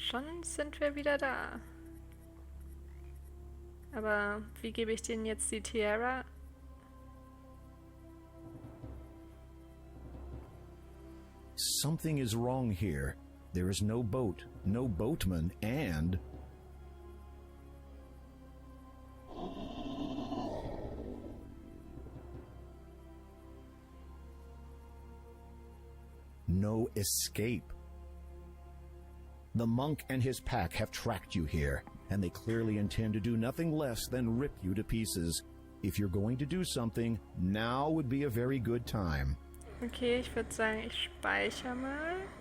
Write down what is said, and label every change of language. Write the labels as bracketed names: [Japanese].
[German] Schon sind wir wieder da. Aber wie gebe ich denen jetzt die Tiara? [English] Something is wrong here. There is no boat, no boatman, and... no escape. The monk and his pack have tracked you here, and they clearly intend to do nothing less than rip you to pieces. If you're going to do something, now would be a very good time. [German] Okay, ich würde sagen, ich speichere mal.